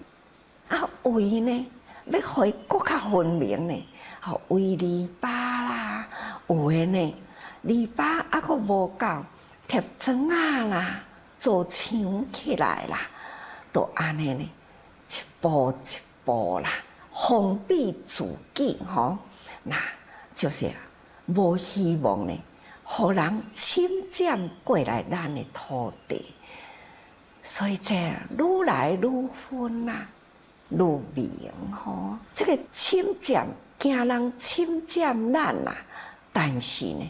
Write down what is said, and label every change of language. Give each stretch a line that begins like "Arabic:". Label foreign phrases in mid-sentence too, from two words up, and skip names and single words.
Min Nan Chinese: 围呢，要互伊更较分明呢，围篱笆啦，有的呢，篱笆佫无够。贴砖啊啦，做墙起来啦，都安尼呢，一步一步啦，封闭自己那就是无希望呢，互人侵占过来咱的土地，所以这愈来愈分啦，愈明这个侵占，惊人侵占咱啦，但是呢。